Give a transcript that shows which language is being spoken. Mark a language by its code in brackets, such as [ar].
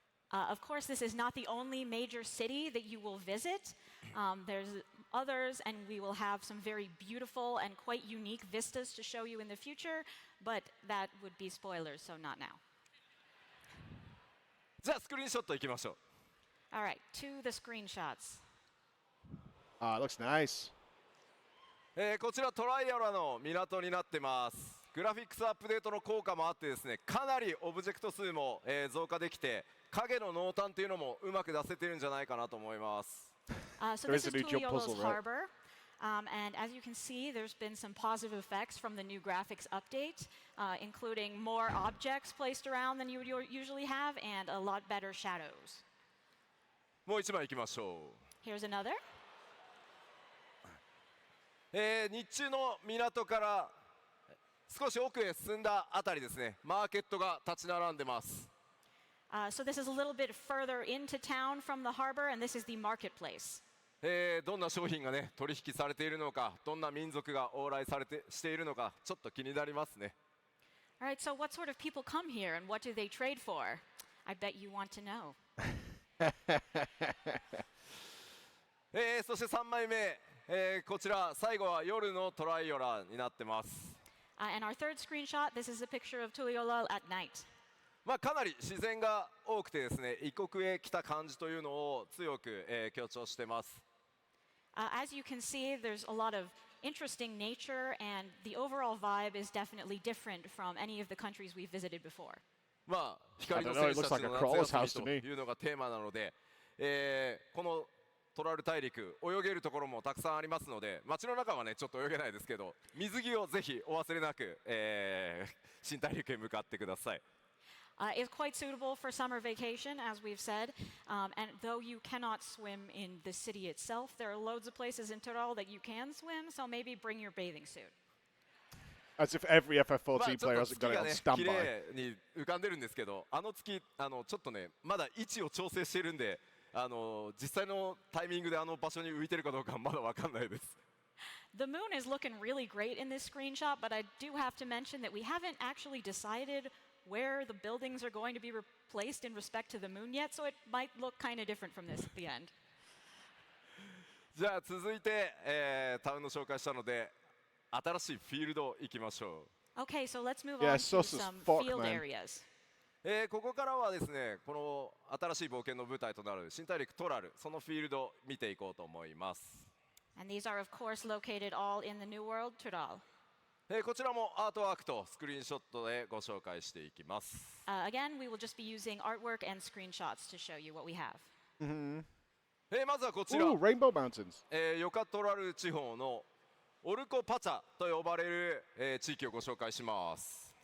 [en] Of course, this is not the only major city that you will visit. There's others, and we will have some very beautiful and quite unique vistas to show you in the future, but that would be spoilers, so not now. [ja] じゃあスクリーンショットいきましょう。 [en] All right, to the screenshots. It looks nice. [ja] こちらトライアラの港になってます。グラフィックスアップデートの効果もあってですね、かなりオブジェクト数も、増加できて影の濃淡というのもうまく出せてるんじゃないかなと思います。 [en] So this is Tuliolo's harbor, and as you can see, there's been some positive effects from the new graphics update, including more objects placed around than you would usually have, and a lot better shadows. [ja] もう一枚いきましょう。 [en] Here's another. [ja] 日中の港から少し奥へ進んだあたりですね、マーケットが立ち並んでます。 [en] So this is a little bit further into town from the harbor, and this is the marketplace. [ja] どんな商品がね取引されているのか、どんな民族が往来しているのか、ちょっと気になりますね。 [en] All right, so what sort of people come here, and what do they trade for? I bet you want to know. [ja] そして3枚目、こちら最後は夜のトライオラになってます。 [en] And our third screenshot, this is a picture of Tuliyola at night. [ja] まあかなり自然が多くてですね、異国へ来た感じというのを強く、強調してます。 [en] As you can see, there's a lot of interesting nature, and the overall vibe is definitely different from any of the countries we've visited before. [ja] まあ光の戦士たちの夏休みというのがテーマなので、このトラル大陸泳げるところもたくさんありますので、街の中はねちょっと泳げないですけど、水着をぜひお忘れなく、新大陸へ向かってください。 [en] It's quite suitable for summer vacation, as we've said, and though you cannot swim in the city itself, there are loads of places in Tyrol that you can swim, so maybe bring your bathing suit. As if every FF14 player hasn't got it on [ja] 綺 [en] standby. [ja] 麗に浮かんでるんですけど、あの月ちょっとねまだ位置を調整しているんで、実際のタイミングであの場所に浮いてるかどうかまだわかんないです。 [en] The moon is looking really great in this screenshot, but I do have to mention that we haven't actually decided where the buildings are going to be replaced in respect to the moon yet, so it might look kind of different from this at the end. [ja] じゃあ続いて、タウンの紹介したので新しいフィールド行きましょう。 [en] Okay, so let's move Yeah, on to Sauce's some fuck, field man. areas. [ja] ここからはですね、この新しい冒険の舞台となる新大陸トラル、そのフィールドを見ていこうと思います。 [en] And these are, of course, located all in the New World, Tyrol. [ja] こちらもアートワークとスクリーンショットでご紹介していきます。 [en] Again, we will just be using artwork and screenshots to show you what we have. [ja] まずはこちら、 [en] Ooh, Rainbow Mountains. [ja] ヨカトラル地方のオルコパチャと呼ばれる、地域をご紹介します。